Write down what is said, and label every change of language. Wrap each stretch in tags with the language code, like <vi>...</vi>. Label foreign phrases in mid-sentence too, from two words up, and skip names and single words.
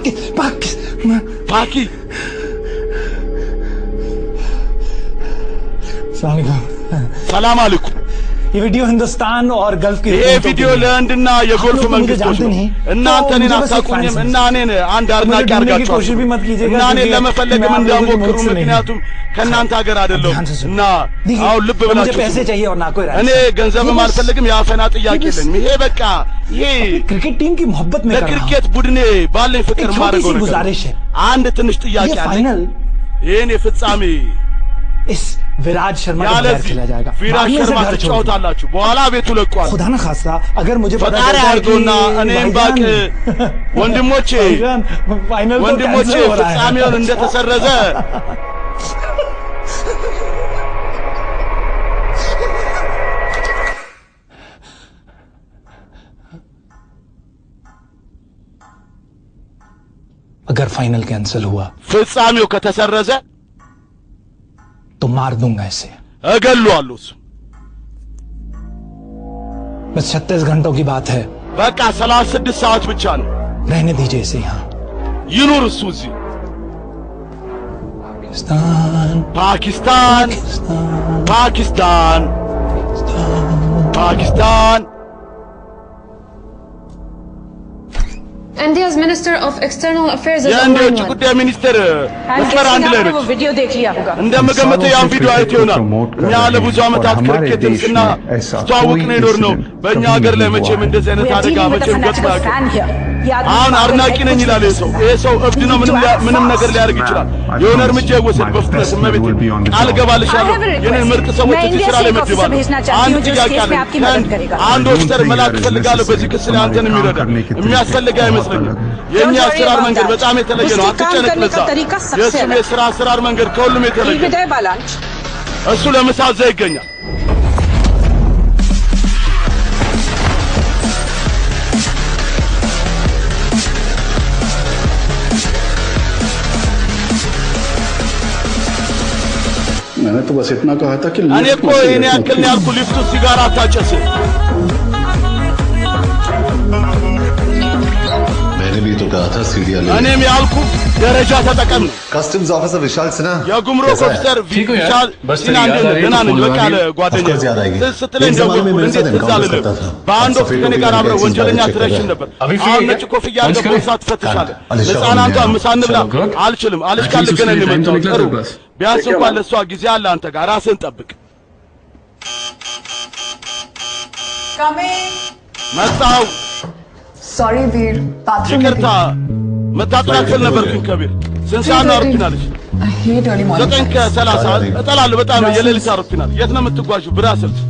<ar>पाकि سلام عليكم</ar> <hi>ये वीडियो हिंदुस्तान और गल्फ की ये वीडियो</hi> <am>ለህንድና የጎልፍ መንግስቶች ነው እናንተ እኔን አታውቁኝም እና እኔን አንድ አድናቂ አድርጋችኋል እና እኔን ለመፈለግም እንዳሞክሩ ምክንያቱም ከእናንተ ሀገር አይደለም እና አሁን ልብ ብላችሁ እኔ ገንዘብም አልፈልግም የአፈና ጥያቄ የለኝም ይሄ በቃ ይሄ</am> <hi>क्रिकेट टीम की मोहब्बत में</hi> <am>ለክሪኬት ቡድኔ ባለኝ ፍቅር ማድረግ ነው አንድ ትንሽ ጥያቄ አለኝ ይሄን የፍጻሜ</am> <hi>इस विराज शर्मा को बाहर खेला जाएगा</hi> <am>विराज शर्मा ትጫወታላችሁ በኋላ ቤቱ ለቋል</am> <hi>खुदा ना खास्ता अगर मुझे पता</hi> <am>ፈጣሪ አድርጎና እኔም ባክ ወንድሞቼ ፍጻሜውን እንደተሰረዘ</am> <hi>अगर</hi> <en>final cancel</en> <hi>हुआ</hi> <am>ፍጻሜው ከተሰረዘ</am> <hi>तो मार दूंगा इसे</hi> <am>እገለዋለሁ</am> <hi>बस 36 घंटों की बात है</hi> <am>በቃ 36 ሰዓት ብቻ ነው</am> <hi>रहने दीजिए इसे यहाँ</hi> <am>ይኑር እሱ እዚህ</am> <hi>पाकिस्तान पाकिस्तान पाकिस्तान</hi> <en>India's Minister of External Affairs is</en> <am>የህንድ የውጭ ጉዳይ ሚኒስትር መስመር አንድ ላይ ነው</am> <hi>वीडियो देख लिया होगा</hi> <am>እንደምገምተው ያን ቪዲዮ አይቶ ይሆናል እኛ ለብዙ ዓመታት ክሪኬትን ስናስተዋውቅ ነው የኖርነው በእኛ ሀገር ላይ መቼም እንደዚህ አይነት አደጋ መቼም ገጥሞ አሁን አድናቂ ነኝ ይላል ይሄ ሰው እብድ ነው ምንም ነገር ሊያደርግ ይችላል የሆነ እርምጃ ይወሰድ በፍጥነት እመቤቴ ቃል እገባልሻለሁ የኔን ምርጥ ሰዎች እዚህ ስራ ላይ መድባለሁ አንድ ጥያቄ አለ አንድ ኦፊሰር መላክ እፈልጋለሁ በዚህ ክስ ላይ አንተን የሚረዳ የሚያስፈልግ አይመስለኝም የኛ አሰራር መንገድ በጣም የተለየ ነው አትጨነቅ ለዛ የእሱ የስራ አሰራር መንገድ ከሁሉም የተለየ እሱ ለምሳ እዛ ይገኛል</am> <hi>मैंने तो बस इतना कहा था कि</hi> <am>እኔ እኮ እኔ ያክል ነው ያልኩ ሊፍቱ ሲጋራ አታጨስ</am> <hi>मैंने भी तो कहा था सीढ़ियां ले</hi> <am>እኔም ያልኩ ደረጃ ተጠቀም</am> <en>customs officer</en> <hi>विशाल सिन्हा</hi> <am>የጉምሩክ ኦፊሰር विशाल सिन्हा ገና ነው በቃ ለጓደኛዬ ስትለኝ ደወልኩ እንዴት ትዝ አልልም በአንድ ወቅት ከኔ ጋር አብረው ወንጀለኛ ትረሽን ነበር አሁን ነጭ ኮፍያ አድርገህ ቦርሳ ትፈትሻለህ ለሕፃናቷ ምሳ እንብላ አልችልም አልሽ ካል ገና ነው የመጣው ጥሩ ቢያንስ እንኳን ለሷ ጊዜ አለ አንተ ጋር ራስህን ጠብቅ መጣው</am> <en>Sorry, Veer.</en> <am>ይቅርታ መታጠቢያ ክፍል ነበርኩኝ ከቢር ስንት ሰዓት ነው አውሮፕላንሽ</am> <en>I hate early morning.</en> <am>9:30 እጠላለሁ በጣም የሌሊት አውሮፕላን የት ነው የምትጓዡው ብራስልስ</am>